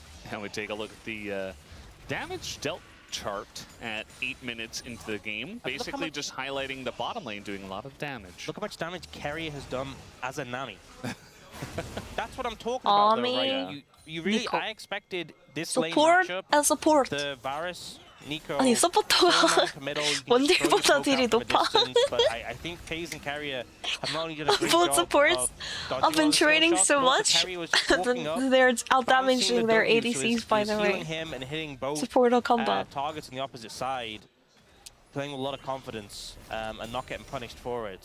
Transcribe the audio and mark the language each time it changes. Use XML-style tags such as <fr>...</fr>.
<en>And we take a look at the damage dealt chart at 8 minutes into the game, basically just highlighting the bottom lane doing a lot of damage. Look how much damage KERIA has done as a Nami. That's what I'm talking about, though, right? You really, I expected this lane matchup. And support. The Varus, Nico.</en> <ko>아니 서포터가 원딜보다 딜이 높아.</ko> <en>But I think FaZe and KERIA have not only done a great Both job supports have been trading so much. They're out-damaging their ADCs, by the way. Him and hitting both Supporter combat. targets on the opposite side, playing with a lot of confidence and not getting punished for it.</en>